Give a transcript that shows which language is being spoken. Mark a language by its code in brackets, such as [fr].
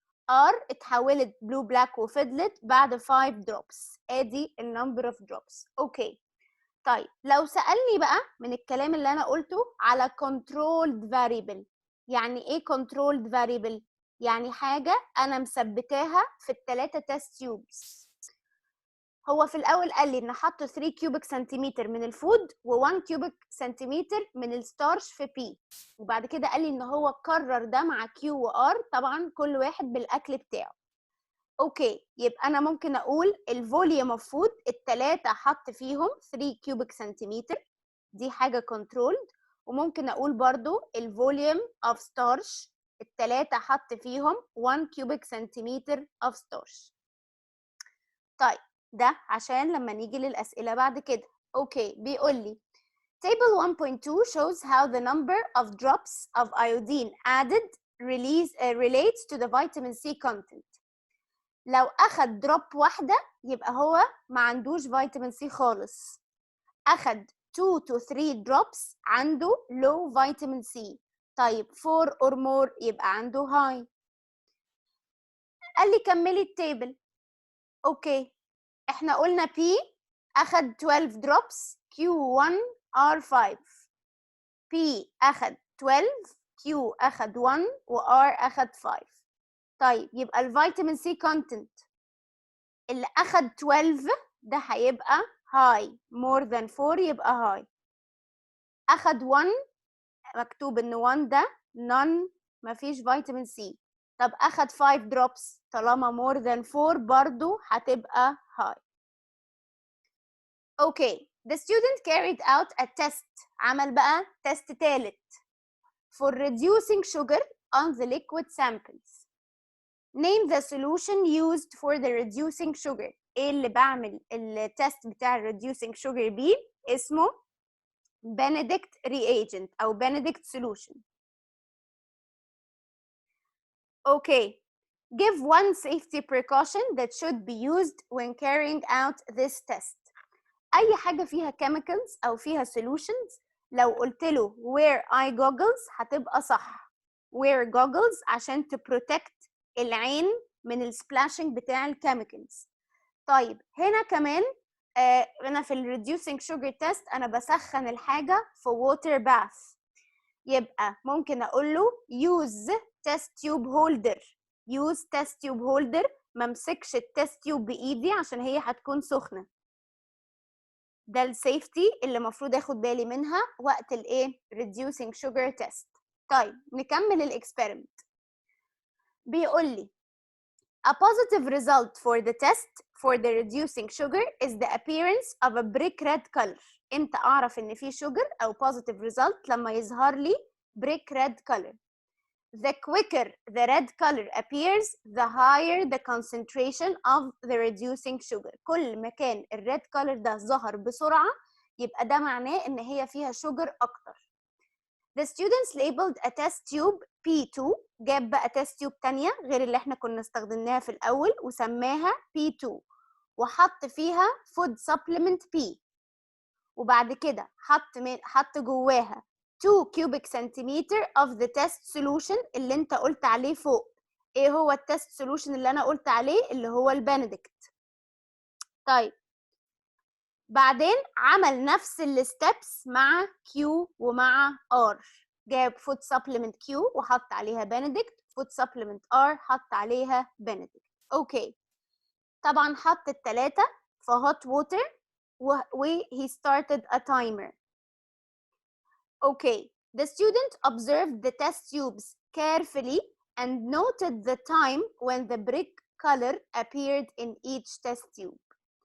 [ar] R اتحولت blue black وفضلت بعد 5 drops. ادي النمبر اوف drops. اوكي. طيب لو سألني بقى من الكلام اللي انا قلته على controlled variable. يعني ايه controlled variable؟ يعني حاجة انا مثبتاها في الثلاثة تيست تيوبس. هو في الاول قال لي ان حط 3 كيوبيك سنتيمتر من الفود و1 كيوبيك سنتيمتر من الستارش في بي، وبعد كده قال لي ان هو كرر ده مع كيو وار، طبعا كل واحد بالاكل بتاعه. اوكي، يبقى انا ممكن اقول الفوليوم اوف فود الثلاثه حط فيهم 3 كيوبيك سنتيمتر، دي حاجه كنترولد. وممكن اقول برضو الفوليوم اوف ستارش الثلاثه حط فيهم 1 كيوبيك سنتيمتر اوف ستارش. طيب ده عشان لما نيجي للأسئلة بعد كده. اوكي، بيقول لي [en] table 1.2 shows how the number of drops of iodine added relates to the vitamin C content. [ar] لو أخد دروب واحدة يبقى هو ما عندوش فيتامين سي خالص. أخد [en] 2 to 3 drops [ar] عنده [en] low vitamin C. [ar] طيب [en] 4 or more [ar] يبقى عنده high. قال لي كملي التيبل. اوكي، احنا قلنا P أخد 12 drops Q1 R5. P أخد 12 Q أخد 1 و R أخد 5. طيب يبقى الفيتامين سي كونتنت اللي أخد 12 ده هيبقى high، [en] more than 4 [ar] يبقى high. أخد 1 مكتوب إن 1 ده none مفيش فيتامين سي. طب أخد 5 drops طالما [en] more than 4 [ar] برضو هتبقى high. [en] Okay, the student carried out a test. [ar] عمل بقى تيست تالت [en] for reducing sugar on the liquid samples. Name the solution used for the reducing sugar. [ar] ايه اللي بعمل التست بتاع reducing sugar بيه؟ اسمه Benedict reagent أو Benedict solution. [en] Okay, give one safety precaution that should be used when carrying out this test. [ar] اي حاجه فيها chemicals او فيها solutions لو قلت له [en] wear eye goggles [ar] هتبقى صح. [en] wear goggles [ar] عشان protect العين من السبلاشنج بتاع الكيميكالز. طيب هنا كمان انا في reducing sugar test انا بسخن الحاجه في water bath، يبقى ممكن اقول له [en] use test tube holder. use test tube holder، [ar] ما امسكش التست تيوب بايدي عشان هي هتكون سخنه. ده السيفتي اللي المفروض اخد بالي منها وقت الايه reducing sugar test. طيب نكمل الاكسبيرمنت. بيقول لي [en] a positive result for the test for the reducing sugar is the appearance of a brick red color. [ar] امتى اعرف ان في sugar او positive result؟ لما يظهر لي brick red color. [en] The quicker the red color appears, the higher the concentration of the reducing sugar. [ar] كل ما كان الريد color ده ظهر بسرعة يبقى ده معناه إن هي فيها sugar أكتر. [en] The students labeled a test tube P2. [ar] جاب بقى test tube تانية غير اللي احنا كنا استخدمناها في الأول وسماها P2 وحط فيها food supplement P، وبعد كده حط جواها [en] 2 cubic centimeter of the test solution [ar] اللي انت قلت عليه فوق. ايه هو التست سولوشن اللي انا قلت عليه؟ اللي هو البنديكت. طيب بعدين عمل نفس الستبس مع Q ومع R. جاب food supplement Q وحط عليها بنديكت، food supplement R حط عليها بنديكت. اوكي، طبعا حط الثلاثه في hot water و [en] he started a timer. Okay, the student observed the test tubes carefully and noted the time when the brick color appeared in each test tube.